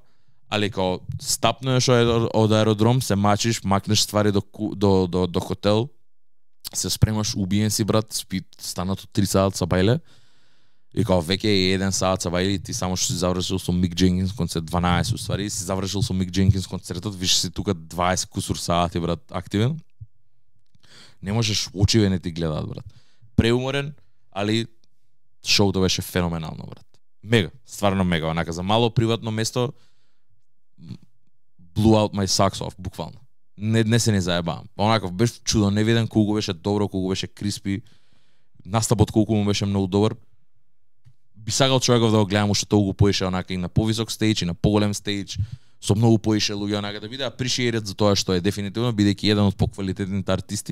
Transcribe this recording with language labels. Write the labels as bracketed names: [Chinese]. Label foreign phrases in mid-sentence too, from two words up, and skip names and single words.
[Macedonian] Али као стапнеш од аеродром, се мачиш, макнеш ствари до хотел, се спремаш, убиен си брат, спи станато 3 саат са бајле, и као веќе е 1 саат са бајле, и ти само што си завршил со Мик Дженкинс концерт, 12 уствари, си завршил со Мик Дженкинс концертот, виш си тука 20 кусур саати брат, активен. Не можеш, очиве не ти гледаат брат. Преуморен, али шоуто беше феноменално брат. Мега, стварно мега, онака за мало приватно место, [English] blew out my socks off, [Macedonian] буквално. Не се не заебавам. Онаков беше чудо невиден, колку беше добро, колку беше криспи. Настапот колку му беше многу добар. Би сакал човеков да го гледам уште толку поише онака и на повисок стејдж и на поголем стејдж, со многу поише луѓе онака да биде апришиерет за тоа што е дефинитивно бидејќи еден од поквалитетните артисти.